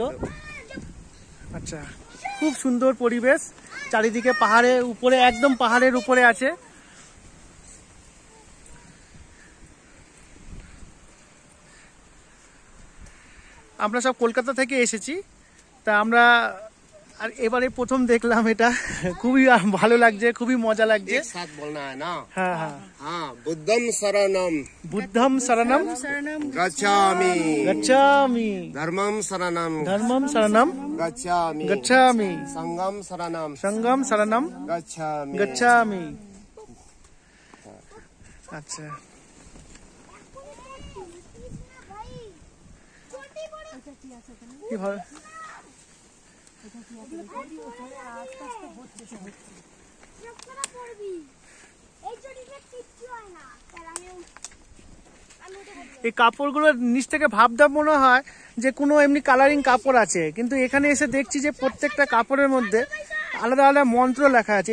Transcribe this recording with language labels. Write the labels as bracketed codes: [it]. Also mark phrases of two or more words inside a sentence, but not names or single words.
[bn] আচ্ছা, খুব সুন্দর পরিবেশ, চারিদিকে পাহাড়ের উপরে, একদম পাহাড়ের উপরে আছে। আমরা সব কলকাতা থেকে এসেছি, তা আমরা আর এবারে প্রথম দেখলাম এটা, খুবই ভালো লাগছে, খুবই মজা লাগছে। [hi] एक साथ बोलना है ना। [bn] হ্যাঁ হ্যাঁ, [hi] हाँ, [pi] बुद्धम शरणम বুদ্ধম শরণম गच्छामि, গচ্ছামি, धर्मम शरणम ধর্মম শরণম गच्छामि, গচ্ছামি, संगम शरणम সঙ্গম শরণম गच्छामि। গচ্ছামি। [bn] আচ্ছা, কি ভালো। এই কাপড়গুলোর নিচ থেকে ভাবদাব মনে হয় যে কোনো এমনি কালারিং কাপড় আছে, কিন্তু এখানে এসে দেখছি যে প্রত্যেকটা কাপড়ের মধ্যে আলাদা আলাদা মন্ত্র লেখা আছে।